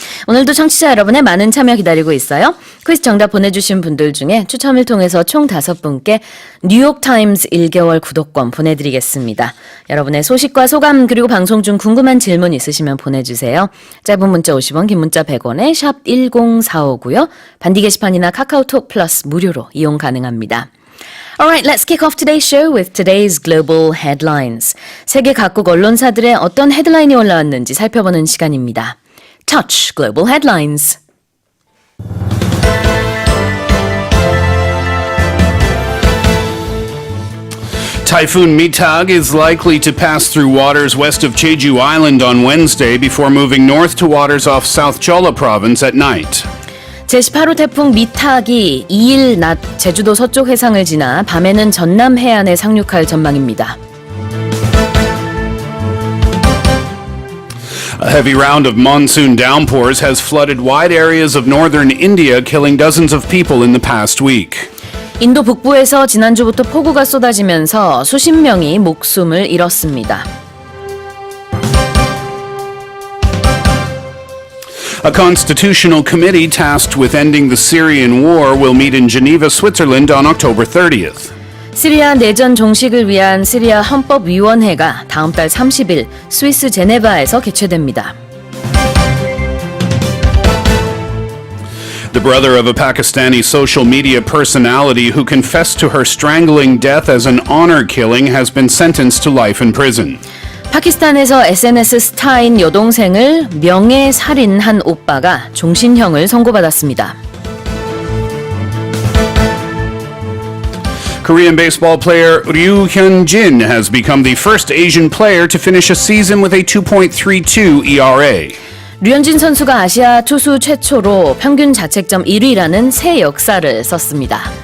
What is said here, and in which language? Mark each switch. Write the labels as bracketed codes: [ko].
[ko] 오늘도 청취자 여러분의 많은 참여 기다리고 있어요. 퀴즈 정답 보내주신 분들 중에 추첨을 통해서 총 5분께 뉴욕타임즈 1개월 구독권 보내드리겠습니다. 여러분의 소식과 소감 그리고 방송 중 궁금한 질문 있으시면 보내주세요. 짧은 문자 50원, 긴 문자 100원에 샵 1045고요. 반디 게시판이나 카카오톡 플러스 무료로 이용 가능합니다. [en] Alright, let's kick off today's show with today's global headlines. [ko] 세계 각국 언론사들의 어떤 헤드라인이 올라왔는지 살펴보는 시간입니다. [en] Touch Global Headlines. Typhoon Mitag is likely to pass through waters west of Jeju Island on Wednesday before moving north to waters off South Jeolla Province at night. [ko] 제18호 태풍 미탁이 2일 낮 제주도 서쪽 해상을 지나 밤에는 전남 해안에 상륙할 전망입니다. [en] A heavy round of monsoon downpours has flooded wide areas of northern India, killing dozens of people in the past week. [ko] 인도 북부에서 지난주부터 폭우가 쏟아지면서 수십 명이 목숨을 잃었습니다. [en] A constitutional committee tasked with ending the Syrian war will meet in Geneva, Switzerland on October 30th. [ko] 시리아 내전 종식을 위한 시리아 헌법위원회가 다음 달 30일 스위스 제네바에서 개최됩니다. [en] The brother of a Pakistani social media personality who confessed to her strangling death as an honor killing has been sentenced to life in prison. [ko] 파키스탄에서 SNS 스타인 여동생을 명예살인한 오빠가 종신형을 선고받았습니다. [en] Korean baseball player Ryu Hyun-jin has become the first Asian player to finish a season with a 2.32 ERA. [ko] 류현진 선수가 아시아 투수 최초로 평균 자책점 1위라는 새 역사를 썼습니다.